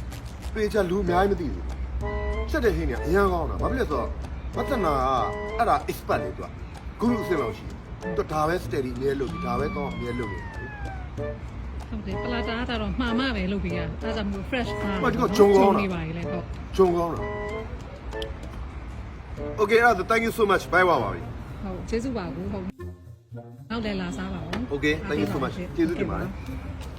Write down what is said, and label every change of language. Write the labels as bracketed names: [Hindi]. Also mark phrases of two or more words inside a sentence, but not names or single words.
[Burmese] ပေချာလူအများကြီးမသိဘူးချက်တဲ့ဟင်းတွေအရန်ကောင်းတာဘာဖြစ်လဲဆိုတော့မသနာကအဲ့ဒါ expert လေသူကဂုရုအစင်လောက်ရှိတယ်သူဒါပဲ steady အမြဲလုပ်ပြီးဒါပဲကောင်းအမြဲလုပ်နေတယ် ဟုတ်တယ်ပလာတာကတော့မှားမှပဲလုပ်ပြီးရအဲဒါကြောင့်မို့ fresh ပါ ဟုတ်ဒီကဂျုံကောင်းတာ နေပါလေဟုတ် ဂျုံကောင်းတာ Okay အဲ့ဒါ [English] thank you so much bye bye [Burmese] ပါပြီ ဟုတ်ကျေးဇူးပါဘူးဟုတ်နောက်လည်းလာစားပါဦး [English] Okay thank you so much ကျေးဇူးတင်ပါတယ်